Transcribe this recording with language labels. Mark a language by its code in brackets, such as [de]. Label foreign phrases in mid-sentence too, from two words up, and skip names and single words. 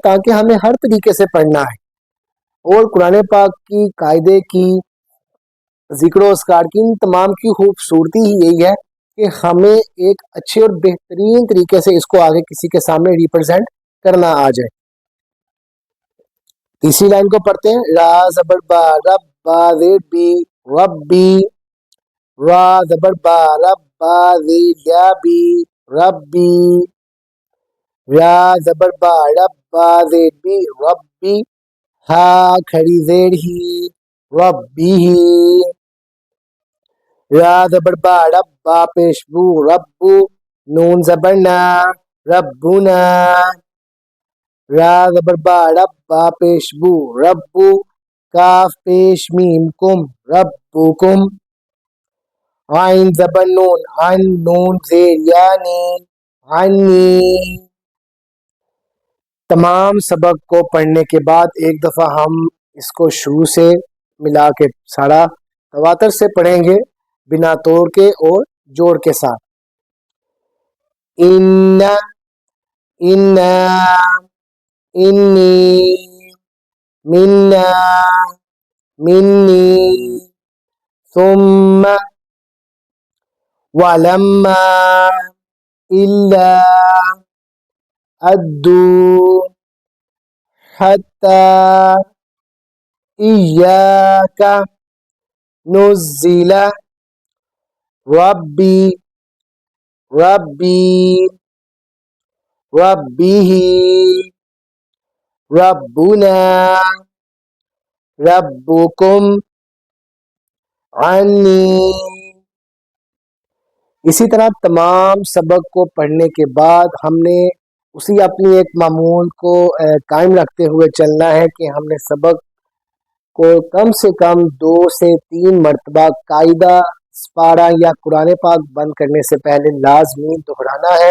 [ur] تاکہ ہمیں ہر طریقے سے پڑھنا ہے، اور قرآن پاک کی قاعدے کی، ذکر و اذکار کی، ان تمام کی خوبصورتی ہی یہی ہے کہ ہمیں ایک اچھے اور بہترین طریقے سے اس کو آگے کسی کے سامنے ریپرزینٹ کرنا آ جائے۔ تیسری لائن کو پڑھتے ہیں، را زبر با، رب با زیر بی، ربی، را زبر با، رب با زیر یا بی، ربی، را زبر با، رب با زیر بی، ربی، ہا کھڑی زیر ہی، ربی ہی، را زبر با، رب با پیش بو، ربو، نون زبر نا، ربنا، را زبر با، رب با پیش بو، ربو، کاف پیش میم کم، ربکم، عین زبر نون، عن، نون زیر یعنی، عنی۔ تمام سبق کو پڑھنے کے بعد ایک دفعہ ہم اس کو شروع سے ملا کے سارا تواتر سے پڑھیں گے، بنا توڑ کے اور جوڑ کے ساتھ۔ [ar] ان، انا، انی، منا، منی، ثم، ولما، الا، ادو، حتی، ایاک، نزل، ربی، ربی، ربه، ربنا، ربکم، عنی۔ [ur] اسی طرح تمام سبق کو پڑھنے کے بعد ہم نے اسی اپنی ایک معمول کو قائم رکھتے ہوئے چلنا ہے کہ ہم نے سبق کو کم سے کم 2 سے 3 مرتبہ قاعدہ، سپارہ یا قرآن پاک بند کرنے سے پہلے لازمی دہرانا ہے۔